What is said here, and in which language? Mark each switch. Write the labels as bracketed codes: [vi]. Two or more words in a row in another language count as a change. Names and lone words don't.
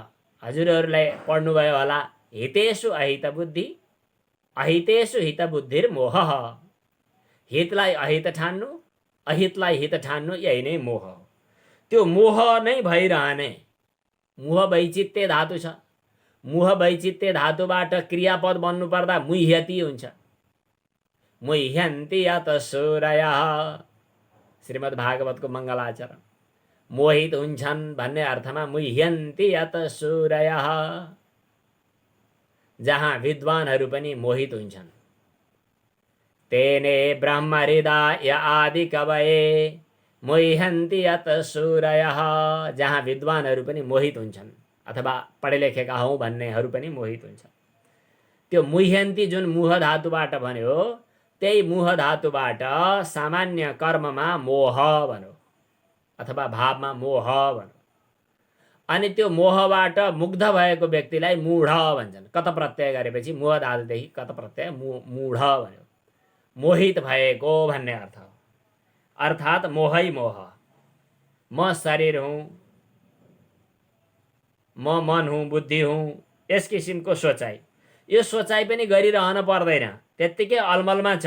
[ne] हजुरहरूलाई पढ्नुभयो होला, [sa] हितेषु अहित बुद्धि अहितेषु हित बुद्धिर मोह। [ne] हितलाई अहित ठान्नु, अहितलाई हित ठान्नु, यही नै मोह हो। त्यो मोह नै भइरहने। [sa] मुह वैचित्य [ne] धातु छ। [sa] मुह वैचित्य [ne] धातुबाट क्रियापद बन्नुपर्दा मुह्यति हुन्छ। [sa] मुह्यन्ति यत सूरयः, [ne] श्रीमद् भागवतको मङ्गलाचरण। मोहित हुन्छन् भन्ने अर्थमा [sa] मुह्यन्ति यत सूरयः, [ne] जहाँ विद्वानहरू पनि मोहित हुन्छन्। [sa] तेने ब्रह्म हृदय आदि कवये मुह्यन्ति यत सूरयः, [ne] जहाँ विद्वानहरू पनि मोहित हुन्छन् अथवा पढे लेखेका हौँ भन्नेहरू पनि मोहित हुन्छन्। त्यो मुह्यन्ति जुन मुह धातुबाट भन्यो, त्यही मुह धातुबाट सामान्य कर्ममा मोह भन्यो अथवा भावमा मोह भन्यो। अनि त्यो मोहबाट मुग्ध भएको व्यक्तिलाई मूढ भन्छन्। कत प्रत्यय गरेपछि मुह धातुदेखि कत प्रत्यय मूढ भन्यो, मोहित भएको भन्ने अर्थ हो। अर्थात् मोहै मोह। म शरीर हुँ, म मन हुँ, बुद्धि हुँ, यस किसिमको सोचाइ। यो सोचाइ पनि गरिरहन पर्दैन, त्यत्तिकै अलमलमा छ।